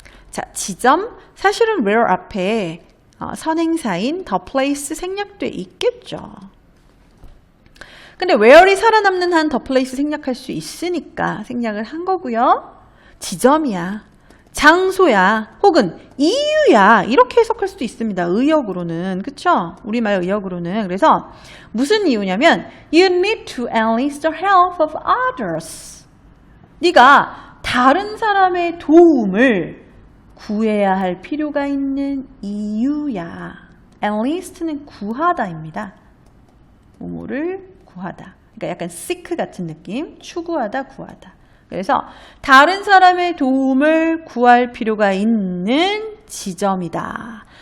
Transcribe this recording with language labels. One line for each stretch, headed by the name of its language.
Korean: 자, 지점 사실은 where 앞에 선행사인
English: the place
Korean: 생략돼 있겠죠. 근데 where이 살아남는 한
English: the place
Korean: 생략할 수 있으니까 생략을 한 거고요. 지점이야. 장소야. 혹은 이유야. 이렇게 해석할 수도 있습니다. 의역으로는. 그쵸? 우리말 의역으로는. 그래서 무슨 이유냐면
English: You need to enlist the help of others.
Korean: 네가 다른 사람의 도움을 구해야 할 필요가 있는 이유야. enlist는 구하다입니다. 뭐뭐를 구하다. 그러니까 약간 seek 같은 느낌. 추구하다, 구하다. 그래서 다른 사람의 도움을 구할 필요가 있는 지점이다.